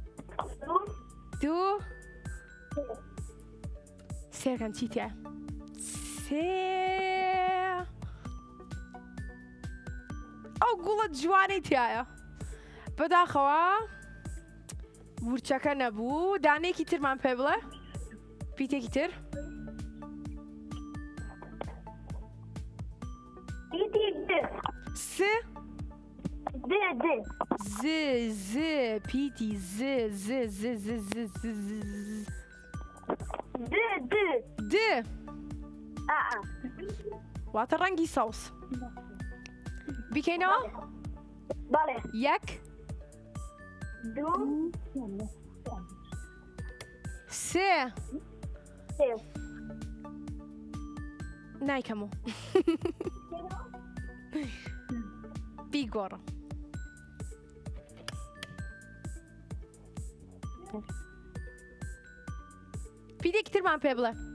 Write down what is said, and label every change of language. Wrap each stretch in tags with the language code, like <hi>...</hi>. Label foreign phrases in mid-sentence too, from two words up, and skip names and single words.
<ckb>2 سێکەن چی تایە سێ ئەو گوڵت جوانەی تایە بەداخەوە ورچەکە نەبوو دانەیەکی ترمان پێ بڵێ پیتێکی تر س ز ز پیتی ز ز ز ز ز ز ز د واتە ڕەنگی سەوس بیکەینەوە بەڵێ یەک دوو سێ سێ نایکەمەوە بیگۆڕە پیتێکی ترمان پێ بڵێ</ckb>